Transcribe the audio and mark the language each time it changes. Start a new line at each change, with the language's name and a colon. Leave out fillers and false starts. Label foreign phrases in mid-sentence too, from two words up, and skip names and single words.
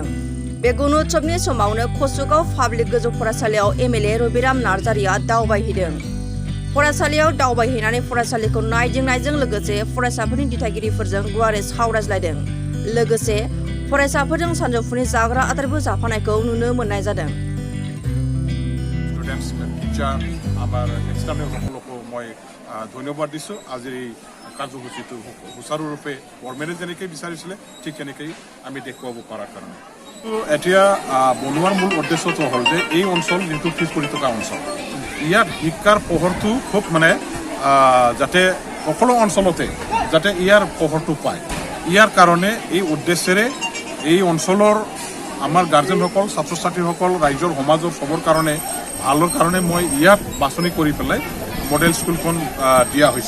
Bodo: बे गुन उत्सवनि समावनो कसुगाव पाब्लिक गोजौ फरायसालियाव एमएलए रबिराम नार्जारिया दावबायहैदों। फरायसालियाव दावबायहैनानै फरायसालिखौ नायदिंनायजों लोगोसे फरायसाफोरनि दिथागिरिफोरजों गुवारै सावरायज्लायदों। लोगोसे फरायसाफोरजों सानजौफुनि जाग्रा आदारबो जाफानायखौ नुनो मोननाय जादों।
Assamese: ধন্যবাদ দিছো। আজি কাৰ্যসূচীটো সুচাৰুৰূপে গভৰ্ণমেণ্টে যেনেকৈ বিচাৰিছিলে ঠিক তেনেকৈ আমি দেখুৱাব পৰাৰ কাৰণে। তো এতিয়া বনোৱাৰ মূল উদ্দেশ্যটো হ'ল যে এই অঞ্চল যিটো পিছ পৰি থকা অঞ্চল, ইয়াত শিক্ষাৰ পোহৰটো খুব যাতে সকলো অঞ্চলতে যাতে ইয়াৰ পোহৰটো পায়, ইয়াৰ কাৰণে এই উদ্দেশ্যেৰে এই অঞ্চলৰ আমাৰ গাৰ্জেনসকল, ছাত্ৰ ছাত্ৰীসকল, ৰাইজৰ সমাজৰ চবৰ কাৰণে ভালৰ কাৰণে মই ইয়াত বাছনি কৰি পেলাই মডেল স্কুলখন দিয়া হৈছে।